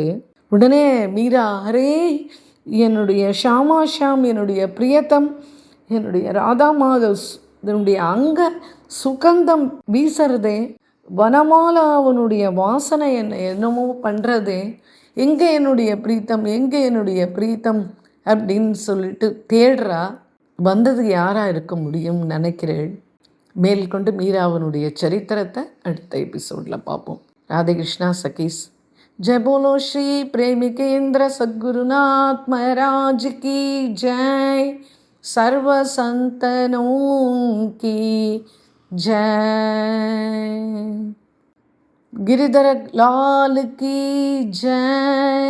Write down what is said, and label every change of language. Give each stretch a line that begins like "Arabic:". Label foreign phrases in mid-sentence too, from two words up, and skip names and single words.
Tamil: உடனே மீரா, அரே என்னுடைய ஷியாமா ஷாம், என்னுடைய பிரியத்தம், என்னுடைய ராதா மாதவ் இதனுடைய அங்க சுகந்தம் வீசுறதே, வனமாலா அவனுடைய வாசனை என்னமோ பண்ணுறதே, எங்கே என்னுடைய பிரீத்தம், எங்கே என்னுடைய பிரீத்தம் அப்படின்னு சொல்லிட்டு தேடுறா. வந்தது யாராக இருக்க முடியும்னு நினைக்கிறேன். மேற்கொண்டு மீராவனுடைய சரித்திரத்தை அடுத்த எபிசோடில் பார்ப்போம். ராதே கிருஷ்ணா சகீஸ்.
Hindi: जय बोलो श्री प्रेमिकेंद्र सद्गुरुनाथ महाराज की जय. सर्व संतनों की जय. गिरिधर लाल की जय.